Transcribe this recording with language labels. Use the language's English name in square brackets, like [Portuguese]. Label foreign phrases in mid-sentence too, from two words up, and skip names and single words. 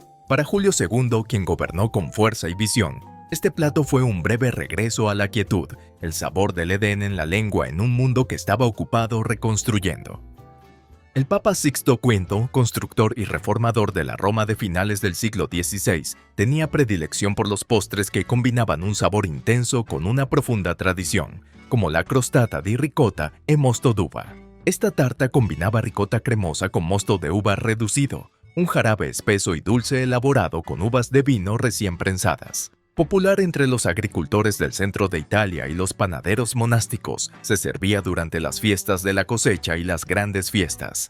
[Spanish] Para Julio II, quien gobernó con fuerza y visión, este plato fue un breve regreso a la quietud, el sabor del Edén en la lengua en un mundo que estaba ocupado reconstruyendo. El Papa Sixto V, constructor y reformador de la Roma de finales del siglo XVI, tenía predilección por los postres que combinaban un sabor intenso con una profunda tradición, como la [Italian] crostata di ricotta e mosto d'uva. [Spanish] Esta tarta combinaba ricota cremosa con mosto de uva reducido, un jarabe espeso y dulce elaborado con uvas de vino recién prensadas. Popular entre los agricultores del centro de Italia y los panaderos monásticos, se servía durante las fiestas de la cosecha y las grandes fiestas.